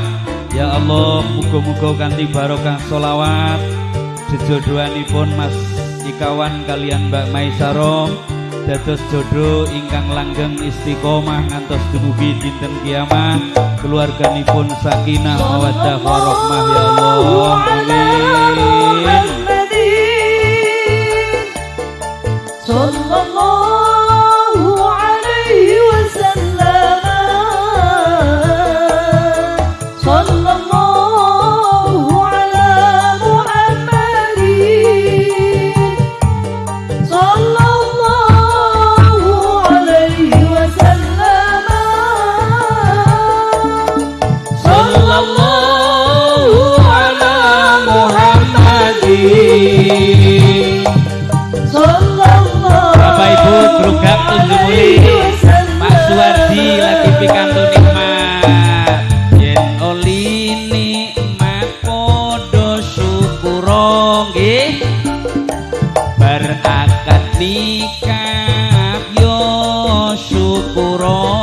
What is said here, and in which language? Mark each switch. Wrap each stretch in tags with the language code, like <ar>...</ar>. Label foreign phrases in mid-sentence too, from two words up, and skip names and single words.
<ar>يا الله,</ar> <jv>muga-muga kanthi barokah sholawat jejodohanipun Mas Ikawan kalian Mbak Maisaro dados jodoh ingkang langgeng istiqomah ngantos dumugi dinten kiamah, keluarganipun</jv> <ar>سكينة مودة ورحمة يا الله.</ar> <jv>Amin.</jv> <ar>صلى الله عليه وسلم. صلى الله على محمد. صلى الله عليه وسلم. صلى الله على محمد.</ar> <jv>Bapak Ibu grugak tunjuli Pak Suwardi lagi pikantu nikmat. Yen oli nikmat podo syukuro nggih, bar akad nikah yo syukuro.</jv>